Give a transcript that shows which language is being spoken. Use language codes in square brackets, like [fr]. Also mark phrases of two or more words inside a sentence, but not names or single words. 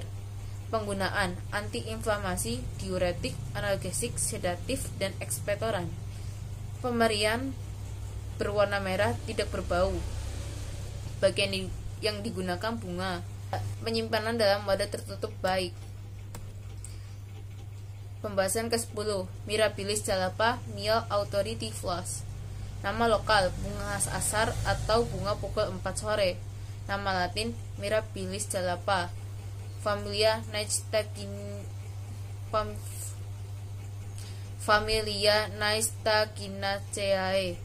[id] Penggunaan antiinflamasi, diuretik, analgesik, sedatif, dan ekspektoran. Pemberian berwarna merah, tidak berbau. Bagian yang digunakan bunga. Penyimpanan dalam wadah tertutup baik. Pembahasan ke-10, [la] Mirabilis jalapa, Miel authority flos. [id] Nama lokal bunga asar atau bunga pukul 4 sore. Nama latin Mirabilis jalapa. Familia Naistaginaceae.